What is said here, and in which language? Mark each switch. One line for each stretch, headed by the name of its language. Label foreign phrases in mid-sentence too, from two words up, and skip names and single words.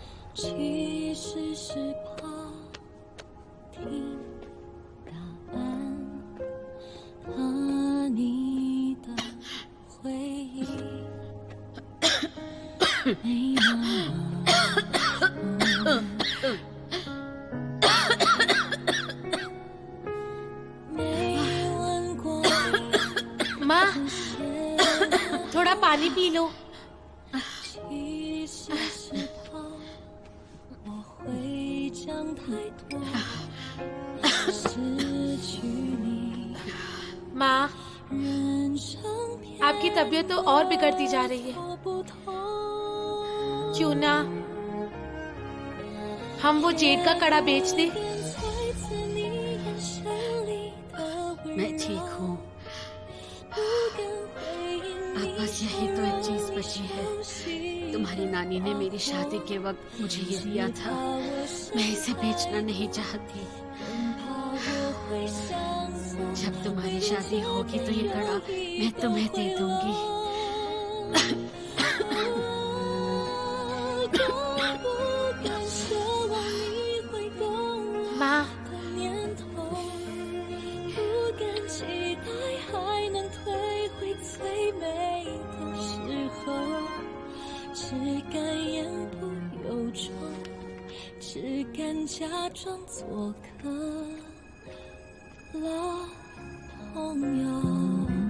Chinese: 其实是怕听答案，怕你的回忆没那么没问过你
Hindi: माँ थोड़ा पानी पी लो।
Chinese: 其实是怕我会讲太多，失去你。
Hindi: माँ
Chinese: 人生
Hindi: आपकी तबीयत तो और बिगड़ती जा रही है।
Chinese: 我不同，
Hindi: क्यों ना हम वो जेड का कड़ा बेच दे।
Chinese: 猜测你眼神里的温
Hindi: मैं ठीक
Chinese: 柔，
Hindi: हूँ।
Chinese: 不敢回应
Hindi: अब
Chinese: 你
Hindi: बस यही तो एक चीज बची है।
Chinese: 熟悉
Hindi: तुम्हारी नानी ने मेरी शादी के वक्त मुझे ये दिया था। मैं इसे बेचना नहीं चाहती।
Chinese: 怕我会相送
Hindi: जब तुम्हारी शादी होगी तो ये कड़ा मैं तुम्हें दे दूंगी।
Chinese: 多不敢奢望你会懂我
Hindi: माँ
Chinese: 的念头，不敢期待还能退回最美的时候，只敢言不由衷，只敢假装做个老朋友。